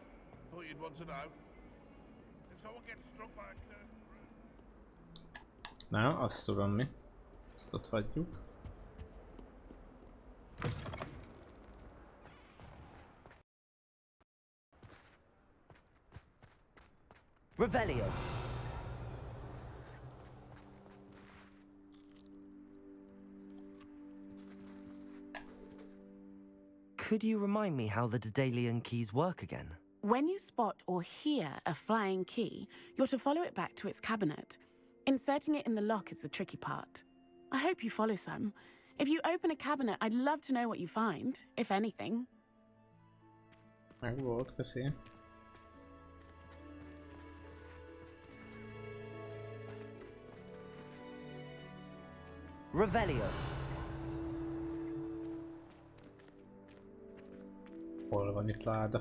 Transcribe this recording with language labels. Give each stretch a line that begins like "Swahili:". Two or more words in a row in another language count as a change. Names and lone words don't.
English: Thought you'd want to know. If someone gets struck by a cursed broom.
Hungarian: Na, azt tudom mi. Ezt ott hagyjuk.
English: Revelio. Could you remind me how the Daedalian keys work again? When you spot or hear a flying key, you're to follow it back to its cabinet. Inserting it in the lock is the tricky part. I hope you follow, son. If you open a cabinet, I'd love to know what you find, if anything.
Hungarian: Meg volt, köszi.
English: Revelio.
Hungarian: Hol van itt láda?